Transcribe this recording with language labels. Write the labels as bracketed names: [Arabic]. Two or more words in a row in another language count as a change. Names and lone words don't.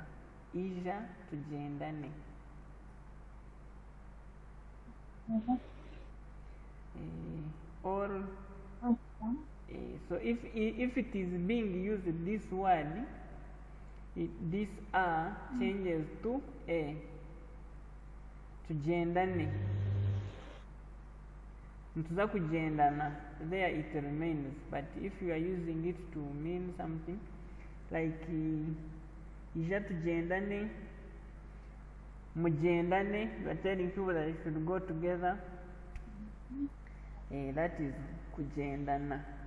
[Nyankole] Ija tugendane. [English] Or so if it is being used, this word, this a changes to a. [Nyankole] Tugendane. Ntuza kugendana, [English] there it remains. But if you are using it to mean something like [Nyankole] ija tugendane, mugendane, [English] you are telling people that they should go together. That is kugendana.